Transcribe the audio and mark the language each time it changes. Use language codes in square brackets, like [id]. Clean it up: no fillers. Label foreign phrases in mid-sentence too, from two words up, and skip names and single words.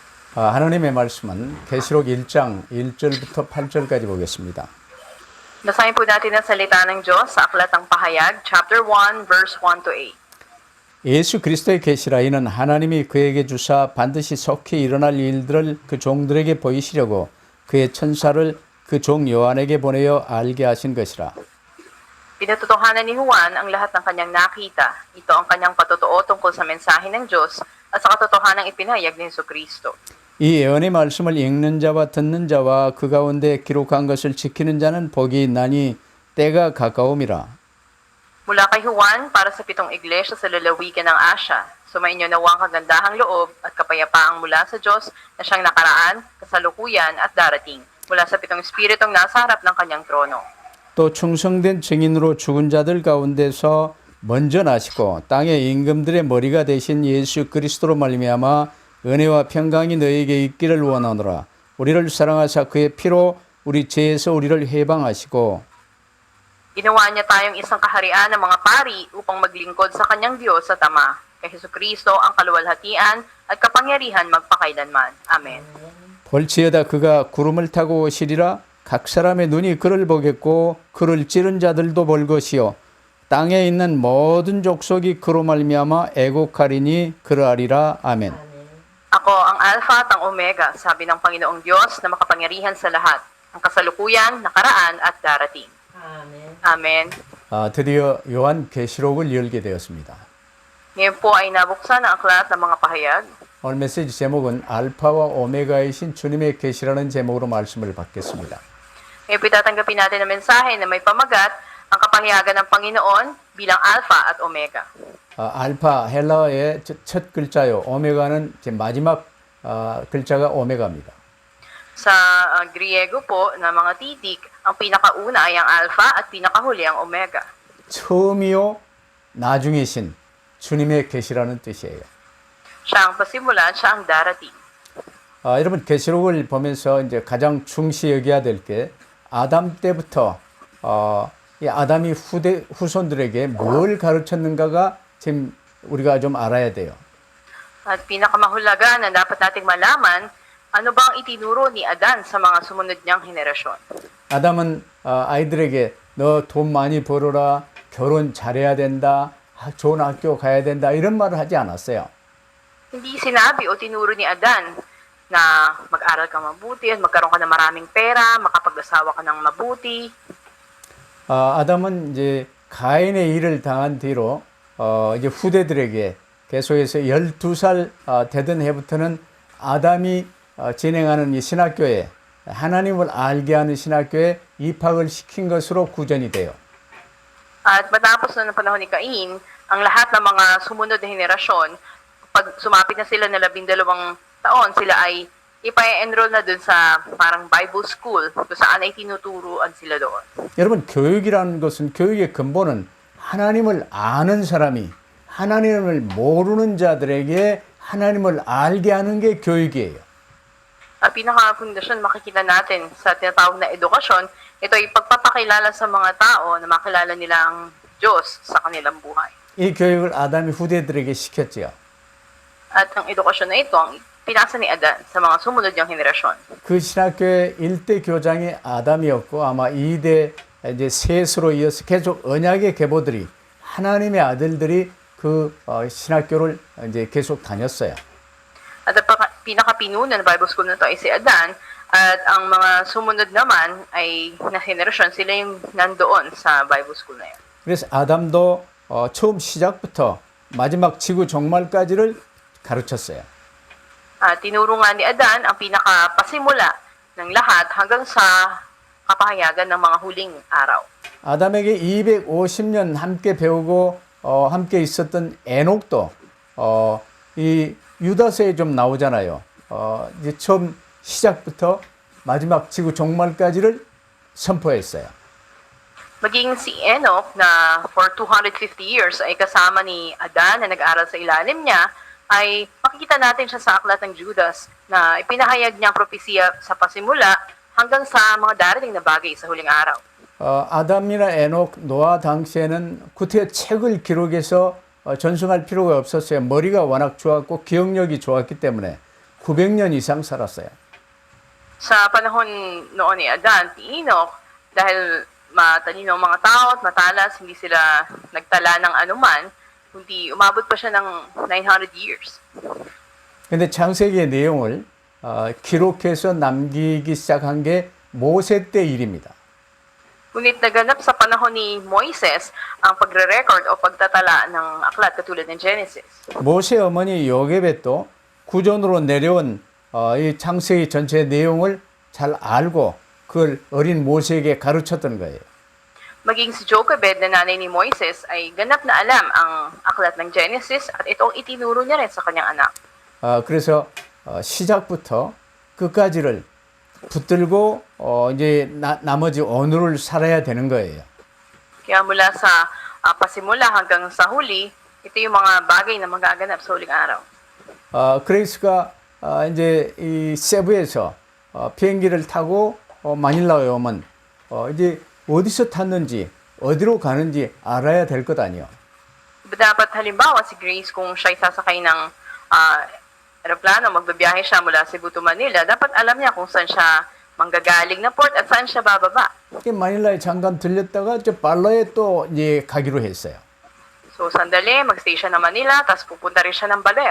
[ko] 하나님의 말씀은 계시록 1장 1절부터 8절까지 보겠습니다. [tl] Basahin po natin ang salita ng Diyos sa Aklat ng Pahayag, [en] chapter 1, verse 1 to 8. [ko] 예수 그리스도의 계시라 이는 하나님이 그에게 주사 반드시 속히 일어날 일들을 그 종들에게 보이시려고 그의 천사를 그 종 요한에게 보내어 알게 하신 것이라. [tl] Pinatutuhanan ni Juan ang lahat ng kanyang nakita. Ito ang kanyang patotoo tungkol sa mensahe ng Diyos at sa katotohanang ipinahayag ni Jesucristo. [ko] 이 예언의 말씀을 읽는 자와 듣는 자와 그 가운데 기록한 것을 지키는 자는 복이 있나니 때가 가까움이라. [tl] Mula kay Juan para sa 7 iglesia sa lalawigan ng Asya, sumainyo nawang kagandahang loob at kapayapaang mula sa Diyos na siyang nakaraan, kasalukuyan at darating, mula sa 7 espiritong nasa harap ng kanyang trono. [ko] 또 충성된 증인으로 죽은 자들 가운데서 먼저 나시고 땅의 임금들의 머리가 되신 예수 그리스도로 말미암아 은혜와 평강이 너희에게 있기를 원하노라. 우리를 사랑하사 그의 피로 우리 죄에서 우리를 해방하시고 [tl] Ginawa niya tayong isang kaharian ng mga pari upang maglingkod sa kanyang Diyos sa Ama. Kay Jesucristo ang kaluwalhatian at kapangyarihan magpakailanman. Amen. [ko] 볼지어다 그가 구름을 타고 오시리라. 각 사람의 눈이 그를 보겠고 그를 찌른 자들도 볼 것이요 땅에 있는 모든 족속이 그로 말미암아 애곡하리니 그러하리라. 아멘. [tl] Ako ang Alpha at ang Omega, sabi ng Panginoong Diyos na makapangyarihan sa lahat, ang kasalukuyan, nakaraan at darating. [ko] 아멘. [tl] Amen. [ko] 드디어 요한 계시록을 열게 되었습니다. [tl] Ngayon po ay nabuksan ang aklat ng mga pahayag. [ko] 오늘 메시지 제목은 알파와 오메가이신 주님의 계시라는 제목으로 말씀을 받겠습니다. [tl] Ngayon po tatanggapin natin ang mensahe na may pamagat, ang kapahayagan ng Panginoon bilang Alpha at Omega. [ko] 알파 헬라어의 첫 글자요. 오메가는 이제 마지막 글자가 오메가입니다. [tl] Sa Griego po na mga titik, ang pinakauna ay ang Alpha at pinakahuli ang Omega. [ko] 처음이요 나중이신 주님의 계시라는 뜻이에요. [tl] Siya ang pasimula, siya ang darating. [ko] 여러분 계시록을 보면서 이제 가장 중시 여겨야 될 게 아담 때부터 이 아담이 후손들에게 뭘 가르쳤는가가 지금 우리가 좀 알아야 돼요. [tl] At pinakamahulaga na dapat nating malaman, ano ba ang itinuro ni Adan sa mga sumunod niyang henerasyon? [ko] 아담은 아이들에게 너 돈 많이 벌어라, 결혼 잘해야 된다, 좋은 학교 가야 된다 이런 말을 하지 않았어요. [tl] Hindi sinabi o tinuro ni Adan na mag-aral ka mabuti at magkaroon ka ng maraming pera, makapag-asawa ka ng mabuti. [ko] 아담은 이제 가인의 일을 당한 뒤로 이제 후대들에게 계속해서 12살 되던 해부터는 아담이 진행하는 이 신학교에 하나님을 알게 하는 신학교에 입학을 시킨 것으로 구전이 돼요. [tl] At matapos na ng panahon ni Cain, ang lahat ng mga sumunod na henerasyon, pag sumapit na sila na 12 taon, sila ay ipa-enroll na dun sa parang [en] Bible school, [tl] kung saan ay tinuturuan sila doon. [ko] 여러분 교육이라는 것은 교육의 근본은 하나님을 아는 사람이 하나님을 모르는 자들에게 하나님을 알게 하는 게 교육이에요. [tl] Ang pinaka-pundasyon makikita natin sa tinatawag na edukasyon, ito ay pagpapakilala sa mga tao na makilala nila ang Diyos sa kanilang buhay. [ko] 이 교육을 아담이 후대들에게 시켰지요. [tl] At ang edukasyon na ito, ang pinasa ni Adan sa mga sumunod niyang henerasyon. [ko] 그 신학교의 1대 교장이 아담이었고 아마 2대 이제 셋으로 이어서 계속 언약의 계보들이 하나님의 아들들이 그 신학교를 이제 계속 다녔어요. [tl] At ang pinaka-pinuno ng [en] Bible school [tl] na ito ay si Adan, at ang mga sumunod naman ay na henerasyon, sila yung nandoon sa [en] Bible school [tl] na yun. [ko] 그래서 아담도 처음 시작부터 마지막 지구 종말까지를 가르쳤어요. [tl] At tinuro nga ni Adan ang pinaka-pasimula ng lahat hanggang sa kapahayagan ng mga huling araw. [ko] 아담에게 250년 함께 배우고 함께 있었던 에녹도 이 유다서에 좀 나오잖아요. 이제 처음 시작부터 마지막 지구 종말까지를 선포했어요. [tl] Maging si Enoch na [en] for 250 years [tl] ay kasama ni Adan na nag-aral sa ilalim niya, ay makikita natin siya sa aklat ng Judas na ipinahayag niya ang propesya sa pasimula hanggang sa mga darating na bagay sa huling araw. [ko] 아담이나 에녹, 노아 당시에는 구태 책을 기록해서 전송할 필요가 없었어요. 머리가 워낙 좋았고 기억력이 좋았기 때문에 900년 이상 살았어요. [tl] Sa panahon noon ni Adan, ni Enoch, dahil matalino ang mga tao at matalas, hindi sila nagtala ng anuman, kundi umabot pa siya ng 900 years. [ko] 근데 창세기의 내용을 기록해서 남기기 시작한 게 모세 때 일입니다. [tl] Ngunit naganap sa panahon ni Moises ang pagre-record o pagtatala ng aklat katulad ng Genesis. [ko] 모세 어머니 요게벳도 구전으로 내려온 이 창세기 전체 내용을 잘 알고 그걸 어린 모세에게 가르쳤던 거예요. [tl] Maging si Jochebed na nanay ni Moises ay ganap na alam ang aklat ng Genesis at ito ang itinuro niya rin sa kanyang anak. [ko] 그래서 시작부터 끝까지를 붙들고 이제 나머지 오늘을 살아야 되는 거예요. [tl] Kaya mula sa pasimula hanggang sa huli, ito yung mga bagay na magaganap sa huling araw. [ko] 그레이스가 이제 이 세부에서 비행기를 타고 마닐라에 오면 이제 어디서 탔는지 어디로 가는지 알아야 될 것 아니에요. [tl] Dapat halimbawa si Grace kung siya'y sasakay ng aeroplano, magbabiyahe siya mula Cebu to Manila, dapat alam niya kung saan siya manggagaling na port at saan siya bababa. [ko] 마닐라에 잠깐 들렸다가 저 발라에 또 이제 가기로 했어요. [tl] So sandali, mag-stay siya ng Manila, tapos pupunta rin siya ng Baler.